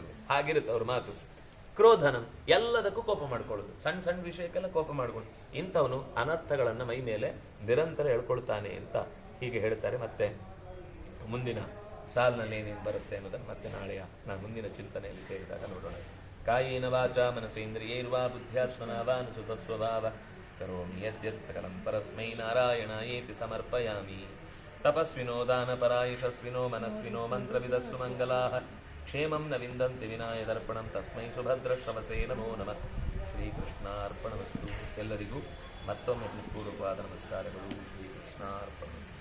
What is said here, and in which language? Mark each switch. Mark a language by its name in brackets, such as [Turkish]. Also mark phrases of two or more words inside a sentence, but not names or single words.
[Kannada] ಹಾಗಿರುತ್ತೆ ಅವ್ರ ಮಾತು. ಕ್ರೋಧನಂ ಎಲ್ಲದಕ್ಕೂ ಕೋಪ ಮಾಡ್ಕೊಳ್ಳೋದು, ಸಣ್ಣ ಸಣ್ಣ ವಿಷಯಕ್ಕೆಲ್ಲ ಕೋಪ ಮಾಡ್ಕೊಂಡು. ಇಂಥವನು ಅನರ್ಥಗಳನ್ನ ಮೈ ಮೇಲೆ ನಿರಂತರ ಹೇಳ್ಕೊಳ್ತಾನೆ ಅಂತ ಹೀಗೆ ಹೇಳ್ತಾರೆ. ಮತ್ತೆ ಮುಂದಿನ ಸಾಲಿನಲ್ಲಿ ಏನೇನು ಬರುತ್ತೆ ಅನ್ನೋದನ್ನು ಮತ್ತೆ ನಾಳೆಯ ನಾನು ಮುಂದಿನ ಚಿಂತನೆಯಲ್ಲಿ ಸೇರಿದಾಗ ನೋಡೋಣ. [Sanskrit] ಕಾಯೇನ ವಾಚಾ ಮನಸೇಂದ್ರಿಯೈರ್ವಾ ಬುದ್ಧ್ಯಾತ್ಮನಾ ವಾ ಅನುಸೃತ ಸ್ವಭಾವ ಕರೋಮಿ ಯದ್ಯತ್ ಸಕಲಂ ಪರಸ್ಮೈ ನಾರಾಯಣಾಯೇತಿ ಸಮರ್ಪಯಾಮಿ. ತಪಸ್ವಿನೋ ದಾನಪರಾಯಶಸ್ವಿನೋ ಮನಸ್ವಿನೋ ಮಂತ್ರವಿದಸ್ಸು ಮಂಗಲಾಃ ಕ್ಷೇಮಂ ನ ವಿಂದಂತಿ ವಿನಾಯ ದರ್ಪಣಂ ತಸ್ಮೈ ಸುಭದ್ರ ಶ್ರವಸೇ ನಮೋ ನಮಃ. ಶ್ರೀಕೃಷ್ಣಾರ್ಪಣಮಸ್ತು. [Kannada] ಎಲ್ಲರಿಗೂ ಮತ್ತೊಮ್ಮೆ ಹೃತ್ಪೂರ್ವಕವಾದ ನಮಸ್ಕಾರಗಳು. ಶ್ರೀಕೃಷ್ಣಾರ್ಪಣ.